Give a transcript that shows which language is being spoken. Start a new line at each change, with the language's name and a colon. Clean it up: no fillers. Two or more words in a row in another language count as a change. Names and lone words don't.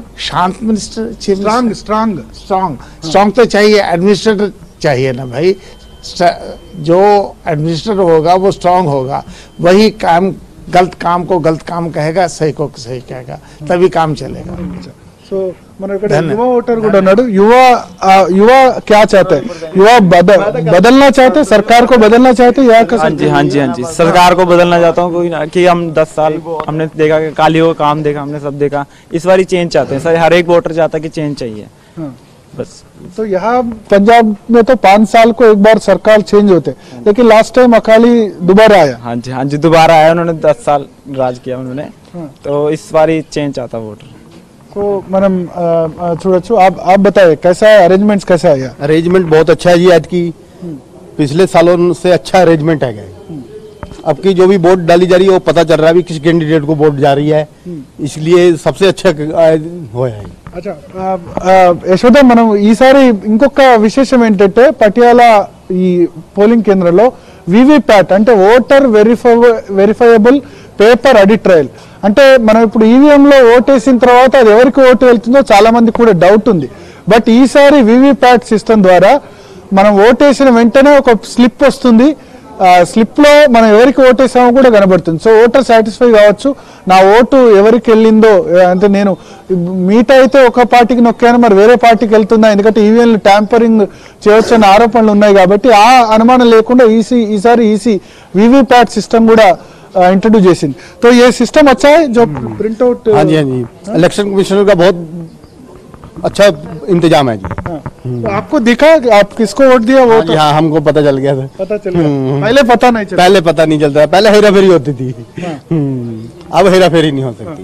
Hindi: शांत मिनिस्टर, चीफ स्ट्रांग स्ट्रांग तो चाहिए, एडमिनिस्ट्रेटर चाहिए ना भाई। जो एडमिनिस्ट्रेटर होगा वो स्ट्रांग होगा, वही काम गलत काम को गलत काम कहेगा, सही को सही कहेगा, तभी काम चलेगा।
Telugu: सो మన ఇక్కడ యువ ఓటర్ కూడా ఉన్నాడు.
Hindi: युवा क्या चाहते हैं? युवा बदलना चाहते, सरकार को बदलना चाहते या हाँ जी सरकार को बदलना चाहता हूँ कि हम 10 साल हमने देखा कि कालियों का काम देखा, हमने सब देखा, इस बार चेंज चाहते हैं सर. हर एक वोटर चाहता है कि चेंज चाहिए बस. तो यहाँ पंजाब में तो 5 साल को एक बार सरकार चेंज होते, लेकिन
English: last time
Hindi: अकाली दोबारा आया. हाँ जी दोबारा आया, उन्होंने 10 साल राज किया उन्होंने, तो इस बार चेंज चाहता वोटर.
Telugu: तो మనం చూడొచ్చు.
Hindi: आप बताइए कैसा है अरेंजमेंट्स, कैसा है? अरेंजमेंट बहुत अच्छा है जी. आज की पिछले सालों से अच्छा अरेंजमेंट है. अब की जो भी वोट डाली जा रही है वो पता चल रहा है किस कैंडिडेट को वोट जा रही है, इसलिए सबसे अच्छा हो है.
Telugu: అచ్చా యశోద, మనం ఈసారి ఇంకొక విశేషం ఏంటంటే పటియాల ఈ పోలింగ్ కేంద్రంలో వివిప్యాట్ అంటే
English: voter verifiable paper audit trail.
Telugu: అంటే మనం ఇప్పుడు ఈవీఎం లో ఓటేసిన తర్వాత అది ఎవరికి ఓటు వెళ్తుందో చాలా మంది కూడా డౌట్ ఉంది. బట్ ఈసారి
English: VVPAT system
Telugu: ద్వారా మనం ఓటేసిన వెంటనే ఒక స్లిప్ వస్తుంది. స్లిప్ లో మనం ఎవరికి ఓటేసామో కూడా కనబడుతుంది. సో
English: voter satisfy
Telugu: కావచ్చు, నా ఓటు ఎవరికి వెళ్ళిందో. అంటే నేను మీట్ అయితే ఒక పార్టీకి నొక్కాను, మరి వేరే పార్టీకి వెళ్తుందా, ఎందుకంటే ఈవీఎంలు ట్యాంపరింగ్ చేయొచ్చు అన్న ఆరోపణలు ఉన్నాయి కాబట్టి ఆ అనుమానం లేకుండా ఈసారి ఈసీ
English: VVPAT system
Telugu: కూడా इंट्रोड्यूस చేసింది.
Hindi: तो ये सिस्टम अच्छा है जो
English: print out.
Hindi: हाँ जी
English: election commissioner
Hindi: का बहुत अच्छा इंतजाम है जी. तो आपको दिखा कि आप किसको वोट दिया? वो तो हाँ हमको पता चल गया था. पता चल गया. पहले पता नहीं चला. पहले पता नहीं चलता, पहले हेरा फेरी होती थी. अब हेरा फेरी नहीं हो सकती.